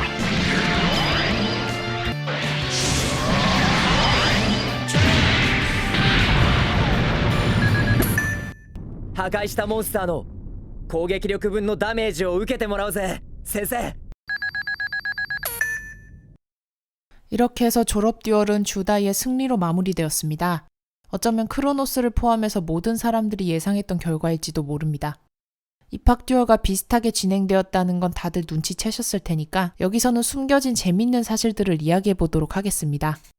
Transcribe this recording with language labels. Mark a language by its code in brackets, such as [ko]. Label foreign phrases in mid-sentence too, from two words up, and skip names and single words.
[ja] 破壊したモンスターの攻撃力分のダメージを受けてもらうぜ先生。 [ko] 이렇게 해서 졸업 듀얼은 주다이의 승리로 마무리되었습니다. 어쩌면 크로노스를 포함해서 모든 사람들이 예상했던 결과일지도 모릅니다. 입학 듀얼과 비슷하게 진행되었다는 건 다들 눈치채셨을 테니까 여기서는 숨겨진 재밌는 사실들을 이야기해 보도록 하겠습니다.